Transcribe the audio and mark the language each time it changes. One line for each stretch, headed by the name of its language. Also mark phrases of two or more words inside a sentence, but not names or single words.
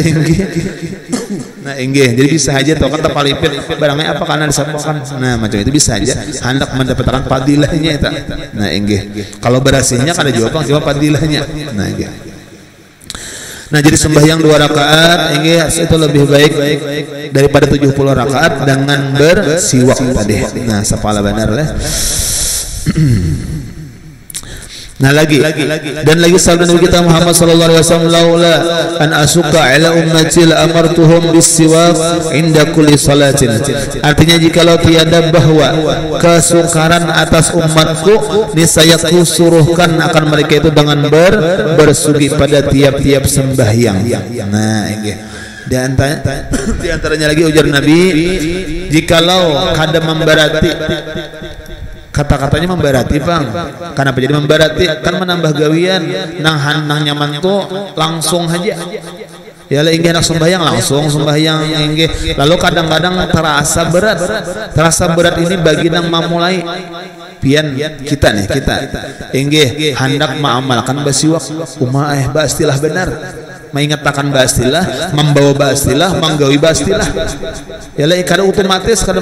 Banjar: inggih jadi bisa aja tuh kata palipit barangnya apa karena disampaikan nah macam itu bisa aja hendak mendapatkan padilahnya itu nah inggih kalau berasihnya kada jawab cuma padilahnya nah inggih nah jadi sembahyang 2 rakaat inggih itu lebih baik daripada 70 rakaat dengan bersiwak tadi nah sapala benar lah nah lagi dan lagi sabda Nabi kita Muhammad
Arabic: صلى الله عليه وسلم لولا أن أشق على أمتي لأمرتهم بسواك عند كل صلاة
Malay: artinya jikalau tiada bahwa kesukaran atas umatku niscaya kusuruhkan akan mereka itu dengan bersugi pada tiap-tiap sembahyang
Banjar: nah inggih di antaranya lagi ujar Nabi jikalau kada memberati kata-katanya memberati bang kenapa jadi memberati kan menambah gawian nang nyaman tuh langsung aja ya lah inggih anak sembahyang langsung sembahyang inggih lalu kadang-kadang terasa berat ini bagi nang memulai pian kita inggih hendak mengamalkan basiwak bastilah benar mengingatkan bastilah membawa bastilah menggawi bastilah ya lah kada otomatis kada